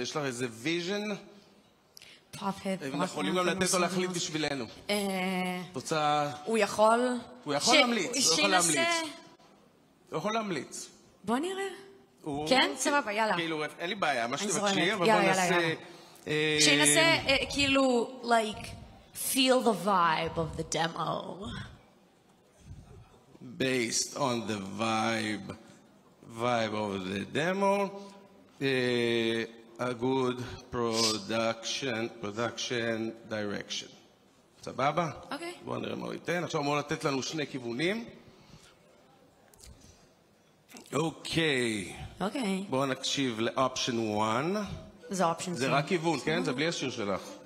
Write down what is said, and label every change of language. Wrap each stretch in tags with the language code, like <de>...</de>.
<he>יש לך איזה ויז'ן? אנחנו יכולים גם לתת לו להחליט בשבילנו. רוצה... הוא יכול... הוא יכול להמליץ, הוא יכול להמליץ. בוא נראה. כן, סבבה, יאללה. כאילו, אין לי בעיה, מה שתבקשי, אבל בוא נעשה... שינסה, כאילו,</he> <en>like, feel the vibe of the demo. Based on the vibe of the demo, a good production direction.</en> <he>סבבה? אוקיי. בואו נראה מה הוא ייתן. עכשיו אמור לתת לנו שני כיוונים. אוקיי. אוקיי. בואו נקשיב לאופשן 1. זה אופשן. זה רק כיוון, כן? זה בלי השיר שלך.</he>